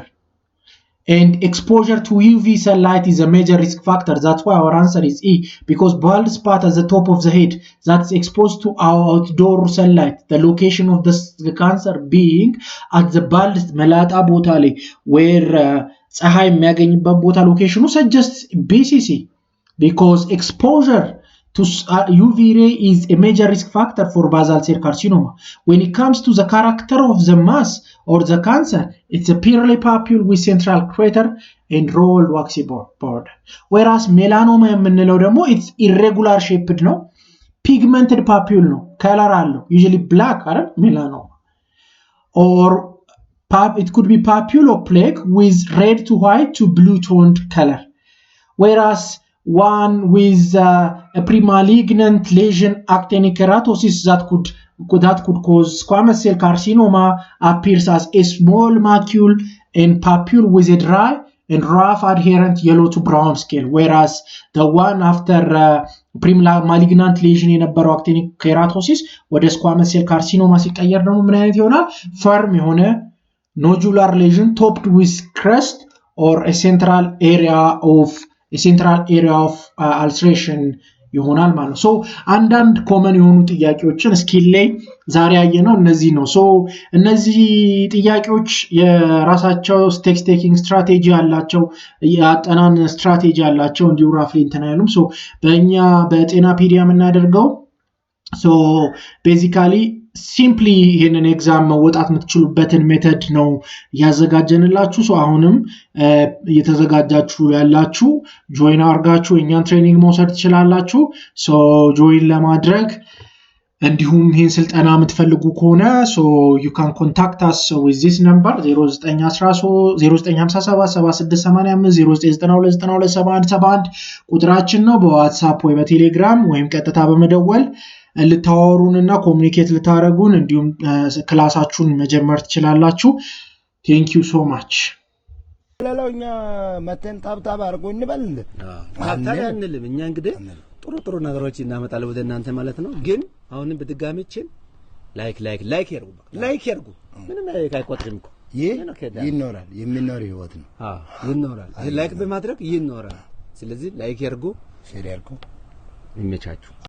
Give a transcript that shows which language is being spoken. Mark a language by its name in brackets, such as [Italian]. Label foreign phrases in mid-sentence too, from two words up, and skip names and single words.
[English] And exposure to UV sunlight is a major risk factor. That's why our answer is E. Because bald spot at the top of the head that's exposed to outdoor sunlight. The location of the cancer being at the bald [Amharic] መላጣ ቦታ ላይ [English] where [Amharic] ፀሐይ የሚያገኝበት ቦታ [English] location suggests BCC. Because exposure to UV ray is a major risk factor for basal cell carcinoma. When it comes to the character of the mass or the cancer, it's a pearly papule with central crater and rolled waxy border. Whereas melanoma [Amharic] የምንለው ደግሞ [English] it's irregular shaped ነው, pigmented papule ነው, color አለው, usually black አይደል melanoma. Or it could be papule or plaque with red to white to blue toned color. Whereas one with a premalignant lesion actinic keratosis that could cause squamous cell carcinoma appears as a small macule and papule with a dry and rough adherent yellow to brown scale, whereas the one after premalignant lesion የነበረው actinic keratosis ወደ squamous cell carcinoma [Amharic] ሲቀየር ደግሞ ምን አይነት ይሆናል? firm የሆነ [English] nodular lesion topped with crust or a central area of ulceration [Amharic] ይሆናል ማለት ነው። ሶ አንዳንድ ኮመን የሆኑ ጥያቄዎችን ስኪል ላይ ዛሬ ያየነው እነዚህ ነው። ሶ እነዚህ ጥያቄዎች የራሳቸው [English] test taking strategy [Amharic] አላቸው፣ ያጠናን ስትራቴጂ አላቸው፣ እንዲሁ ራፍሊ እንተናያሉም። ሶ በእኛ በጤና ፒዲያ የምናደርገው [English] so basically simply [Amharic] ይሄንን ኤግዛም መወጣት የምትችሉበትን ሜተድ ነው ያዘጋጀንላችሁ። ሶ አሁንም እየተዘጋጃችሁ ያላችሁ ጆይን አርጋችሁ የኛን ትሬኒንግ መውሰድ ትችላላችሁ። ሶ ጆይን ለማድረግ እንዲሁም ይሄን ስልጠና የምትፈልጉ ከሆነ ሶ [English] you can contact us with this number [Amharic] 0913 ቁጥራችን ነው። በዋትስአፕ ወይ በቴሌግራም ወይም ቀጥታ በመደወል ልታወሩንና ኮሙኒኬት ልታረጉን እንዲሁም ክላሳችሁን መጀመር ትችላላችሁ። [English] thank you so much። [Amharic] ለላውኛ መተን ታብታብ አርጎ እንበል አንልም። እኛ እንግዲህ ጥሩ ነገሮች እናመጣለን ወደ እናንተ ማለት ነው። ግን አሁንም በድጋሚችን ላይክ ያርጉ ምንም አይቆጥርም እኮ ይኖራል የሚኖር ህይወት ነው። ይኖራል ላይክ በማድረግ ይኖራል። ስለዚህ ላይክ ያርጉ ሼር ያርጉ ይመቻችሁ።